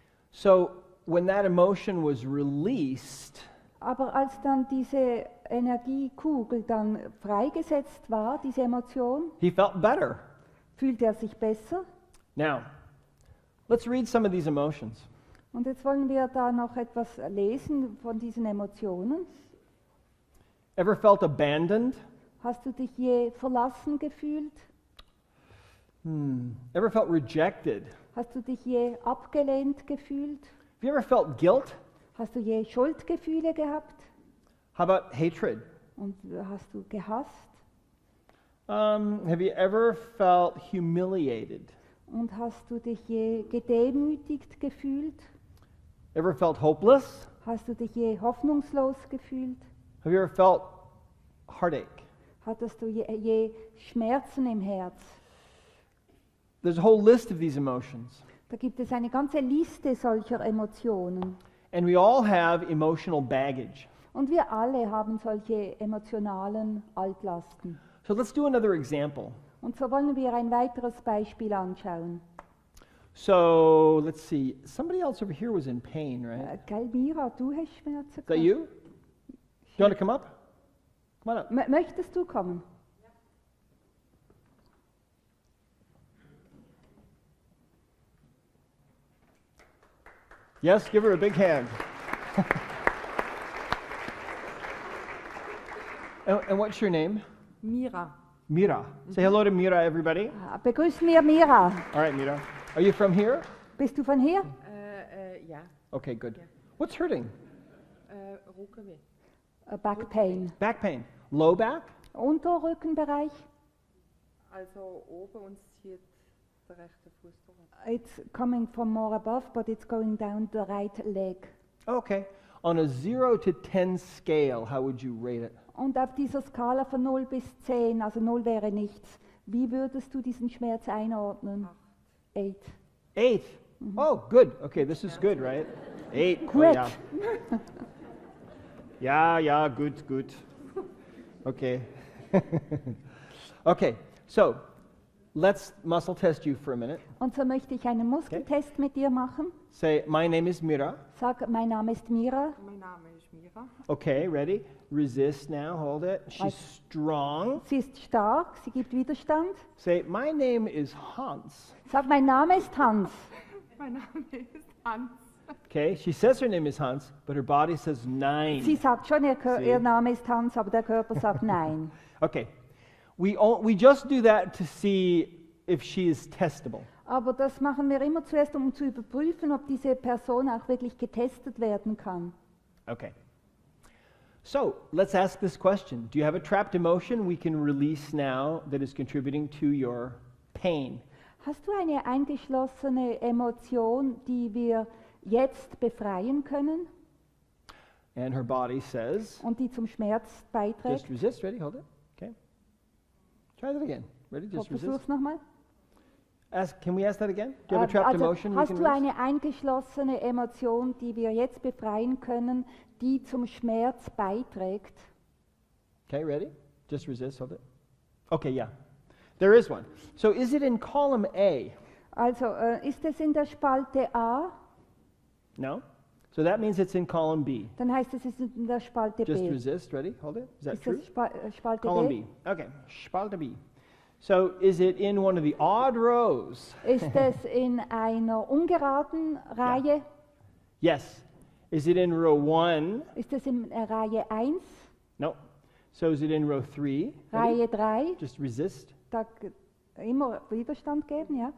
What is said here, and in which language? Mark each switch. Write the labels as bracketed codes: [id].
[en] So when that emotion was released, [de] Aber als dann diese Energiekugel dann freigesetzt war, diese Emotion, [en] he felt better. [de] fühlte er sich besser. [en] Now, let's read some of these emotions. [de] Und jetzt wollen wir da noch etwas lesen von diesen Emotionen. [en] Ever felt abandoned? [de] Hast du dich je verlassen gefühlt? [en] Ever felt rejected? [de] Hast du dich je abgelehnt gefühlt? [en] Have you ever felt guilt? [de] Hast du je Schuldgefühle gehabt? [en] How about hatred? [de] Und hast du gehasst? [en] Have you ever felt humiliated? [de] Und hast du dich je gedemütigt gefühlt? [en] Ever felt hopeless? [de] Hast du dich je hoffnungslos gefühlt? [en] Have you ever felt heartache? [de] Hattest du je Schmerzen im Herz? [en] There's a whole list of these emotions. [de] Da gibt es eine ganze Liste solcher Emotionen. [en] And we all have emotional baggage. [de] Und wir alle haben solche emotionalen Altlasten. [en] So let's do another example. [de] Und so wollen wir ein weiteres Beispiel anschauen. [en] So let's see. Somebody else over here was in pain, right? [de] Gell, Mira, du hast Schmerzen [en] Is that [de] gehabt? [en] you? You want to come up? Come on up. [de] Möchtest du kommen? [en] Yes, give her a big hand. And what's your name? Mira. Mira. Say hello to Mira, everybody. [de] Begrüßen wir Mira. [en] All right, Mira. Are you from here? [de] Bist du von hier? Ja, [en] Okay, good. Yeah. What's hurting? [de] Rückenweh. [en] Back pain. Back pain. Low back? [de] Unterrückenbereich. Also oben und zieht der rechte Fuß durch. [en] It's coming from more above, but it's going down the right leg. Okay. On a 0 to 10 scale, how would you rate it? [de] Und auf dieser Skala von 0 bis 10, also 0 wäre nichts, wie würdest du diesen Schmerz einordnen? 8. [en] 8. Oh, good. Okay, this is good, right? 8. Oh, Great. yeah. Yeah, good, good. Okay. Okay, so let's muscle test you for a minute. [de] Und so möchte ich einen Muskeltest mit dir machen. [en] Say, my name is Mira. [de] Sag, mein Name ist Mira. Mein Name ist Mira. [en] Okay, ready? Resist now, hold it. She's strong. [de] Sie ist stark, sie gibt Widerstand. [en] Say, my name is Hans. [de] Sag, mein Name ist Hans. Mein Name ist Hans. [en] Okay, she says her name is Hans, but her body says 9. [de] Sie sagt schon, Sie. ihr Name ist Hans, aber der Körper sagt nein. [en] Okay, we just do that to see if she is testable. [de] Aber das machen wir immer zuerst, um zu überprüfen, ob diese Person auch wirklich getestet werden kann. [en] Okay. So let's ask this question. Do you have a trapped emotion we can release now that is contributing to your pain? [de] Hast du eine eingeschlossene Emotion, die wir jetzt befreien können [en] And her body says, [de] und die zum Schmerz beiträgt? [en] just resist. Ready? Hold it. Okay. Try that again. Ready? Just resist. [de] Versuch's nochmal. [en] Can we ask that again? Do you have a trapped [de] Also, [en] emotion we [de] hast [en] can [de] du [en] release? [de] eine eingeschlossene Emotion, die wir jetzt befreien können, die zum Schmerz beiträgt? [en] Okay, ready? Just resist, hold it. Okay, yeah. There is one. So is it in column A? [de] Also, ist es in der Spalte A? [en] No? So that means it's in column B. [de] Dann heißt es, es ist in der Spalte [en] Just [de] B. [en] resist, ready? Hold it. Is that [de] Ist [en] true? [de] das Spalte [en] Column [de] B? B. Okay, Spalte B. [en] So is it in one of the odd rows? [de] Ist es in einer ungeraden Reihe? [en] Yes. Is it in row 1? [de] Ist es in Reihe 1? [en] No. So is it in row 3? [de] Reihe 3? [en] Just resist. [de] Da immer Widerstand geben, ja?